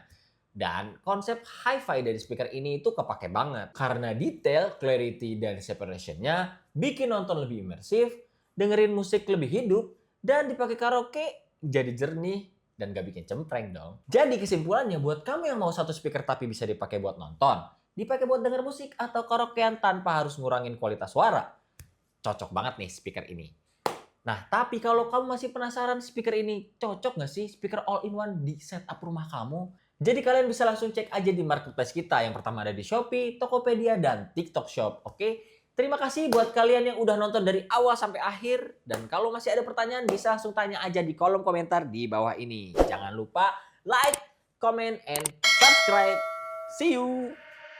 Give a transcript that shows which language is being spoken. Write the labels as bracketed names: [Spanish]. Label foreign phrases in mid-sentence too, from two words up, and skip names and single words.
[Indonesian] Dan konsep hi-fi dari speaker ini itu kepake banget karena detail, clarity, dan separation-nya bikin nonton lebih imersif, dengerin musik lebih hidup, dan dipakai karaoke jadi jernih dan gak bikin cempreng dong. Jadi kesimpulannya buat kamu yang mau satu speaker tapi bisa dipakai buat nonton, dipakai buat denger musik atau karaokean tanpa harus ngurangin kualitas suara, cocok banget nih speaker ini. Nah, tapi kalau kamu masih penasaran speaker ini cocok nggak sih speaker all-in-one di setup rumah kamu? Jadi kalian bisa langsung cek aja di marketplace kita. Yang pertama ada di Shopee, Tokopedia, dan TikTok Shop. Oke? Terima kasih buat kalian yang udah nonton dari awal sampai akhir. Dan kalau masih ada pertanyaan bisa langsung tanya aja di kolom komentar di bawah ini. Jangan lupa [English] like, comment, and subscribe. See you!